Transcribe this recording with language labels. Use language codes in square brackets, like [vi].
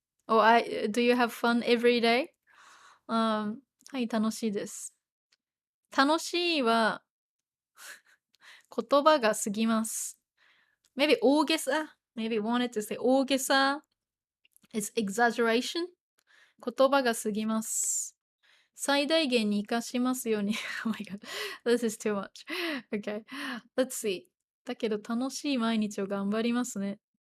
[en] Or do you have fun every day? [ja] はい、楽しいです。楽しいは言葉が過ぎます。 [en] Maybe 大げさ Maybe wanted to say 大げさ is exaggeration. [ja] 言葉が過ぎます。最大限に活かしますように。 [en] Oh my god. This is too much. Okay. Let's see. [ja] だけど楽しい毎日を頑張りますね。